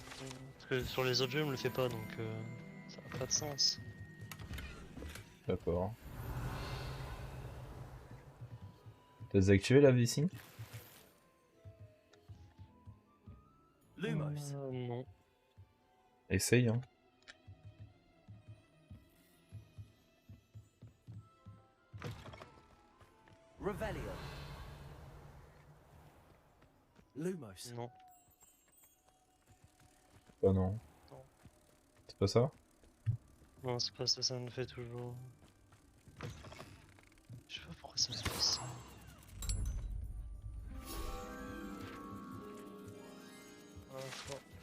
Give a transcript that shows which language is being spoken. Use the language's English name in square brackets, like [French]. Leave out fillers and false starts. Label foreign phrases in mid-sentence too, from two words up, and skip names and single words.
[French] Parce que sur les autres jeux, il me le fait pas, donc ça n'a pas de sens. D'accord. T'as désactivé la V-Sync? Lumos. Non. Essaye, hein. Revelio. Lumos. Non. Bah non. Non. C'est pas ça? Non, c'est pas ça, ça me fait toujours. Je sais pas pourquoi ça me fait ça. Ah, fort.